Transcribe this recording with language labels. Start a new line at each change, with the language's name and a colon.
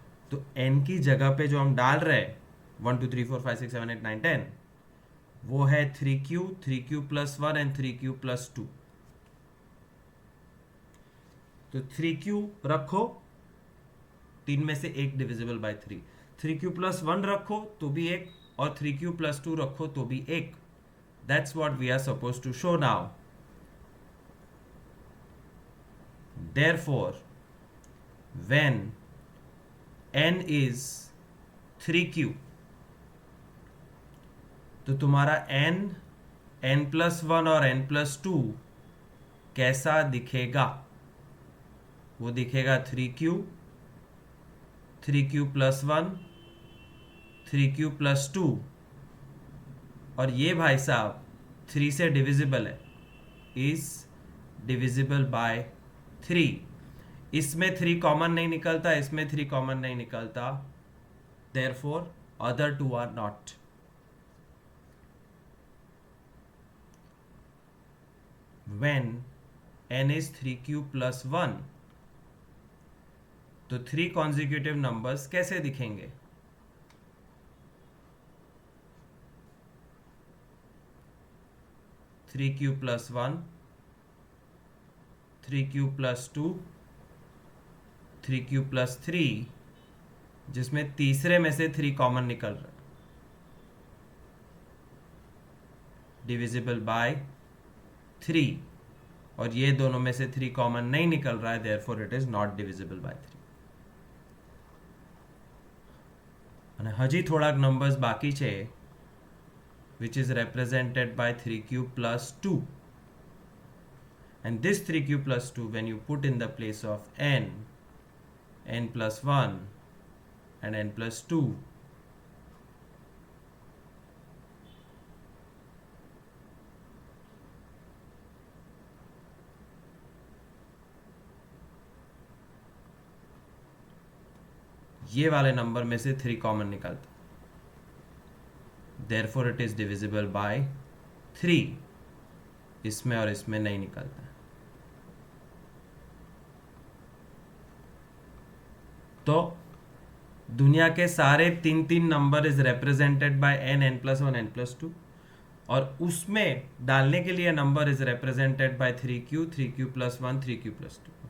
Hindi: तो n की जगह पे जो हम डाल रहे हैं 1 2 3 4 5 6 7 8 9 10, वो है 3q plus 1 and 3q plus 2. तो 3q रखो, 3 में से एक डिविजिबल बाय 3. 3q plus 1 रखो तो भी एक, और 3q plus 2 रखो तो भी एक.
English: That's what we are supposed to show now. Therefore, when n is 3q,
Hindi: तो तुम्हारा n plus 1 और n plus 2 कैसा दिखेगा? वो दिखेगा 3q plus 1, 3q plus 2, और ये भाई साहब 3 से डिविजिबल है,
English: Is divisible by 3.
Hindi: इसमें 3 कॉमन नहीं निकलता, इसमें 3 कॉमन नहीं निकलता.
English: Therefore other two are not. When n is 3q plus 1, तो 3 consecutive numbers
Hindi: कैसे दिखेंगे?
English: three q plus 1, 3q plus 2, 3q plus 3,
Hindi: जिसमें तीसरे में से 3 कॉमन निकल रहा है, डिविजिबल बाय 3, और ये दोनों में से 3 कॉमन नहीं निकल रहा है,
English: Therefore it is not divisible by 3.
Gujarati: અને હજી થોડાક નંબર્સ બાકી છે
English: which is represented by 3 cube plus 2, and this 3 cube plus 2 when you put in the place of n plus 1 and n plus 2,
Hindi: ये वाले नंबर में से 3 कॉमन निकलता,
English: Therefore it is divisible by 3.
Hindi: इसमें और इसमें नहीं निकलता. तो दुनिया के सारे 3 number is represented by n plus 1 n plus 2, और उसमें डालने के लिए number is represented by 3q plus 1 3q plus 2.